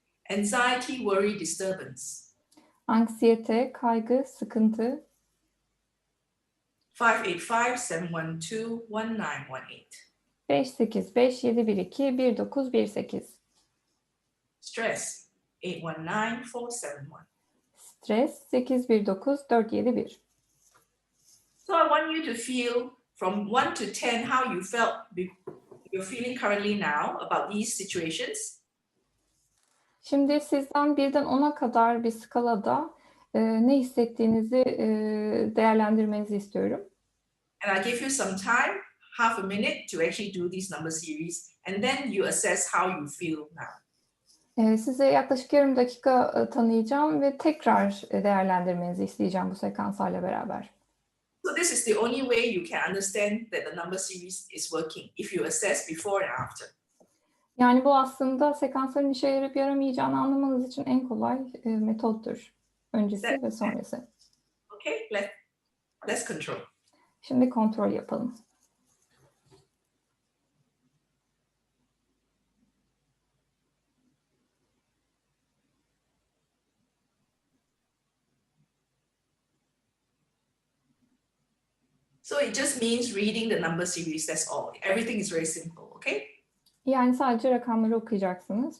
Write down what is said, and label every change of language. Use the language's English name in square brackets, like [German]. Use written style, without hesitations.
[English] Anxiety, worry, disturbance. [Turkish] Anksiyete, kaygı, sıkıntı. [English] 585-712-1918. [Turkish] 585-712-1918. [English] Stress, 819-471. [Turkish] Stres, 819-471. [English] So I want you to feel from 1 to 10 how you felt you're feeling currently now about these situations. [Turkish] Şimdi sizden 1'den 10'a kadar bir skalada ne hissettiğinizi değerlendirmenizi istiyorum. [English] And I give you some time, half a minute, to actually do these number series, and then you assess how you feel now. [Turkish] Size yaklaşık yarım dakika tanıyacağım ve tekrar değerlendirmenizi isteyeceğim bu sekanslarla beraber. [English] So this is the only way you can understand that the number series is working, if you assess before and after. [Turkish] Yani bu aslında sekansların işe yarayıp yaramayacağını anlamanız için en kolay metottur. Öncesi ve sonrası. [English] Okay, let's control. [Turkish] Şimdi kontrol yapalım. [English] So it just means reading the number series, that's all. Everything is very simple, okay? [Turkish] Yani sadece rakamları okuyacaksınız.